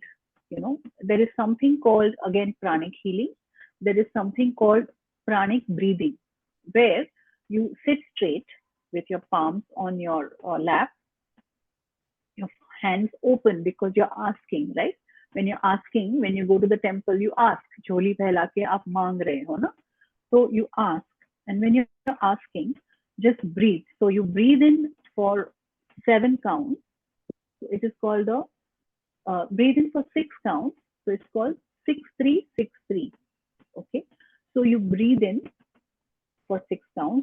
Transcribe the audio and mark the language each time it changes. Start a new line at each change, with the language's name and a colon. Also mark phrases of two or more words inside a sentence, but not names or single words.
English: There is something called, again, pranic healing. There is something called pranic breathing, where you sit straight with your palms on your lap, your hands open, because you're asking, right? When you're asking, when you go to the temple, you ask,
Hindi: झोली फैला के आप माँग रहे हो ना.
English: So you ask, and when you're asking, just breathe. So you breathe in for 7 counts. So it is called the breathe in for 6 counts. So it's called 6-3-6-3. Okay. So you breathe in for 6 counts.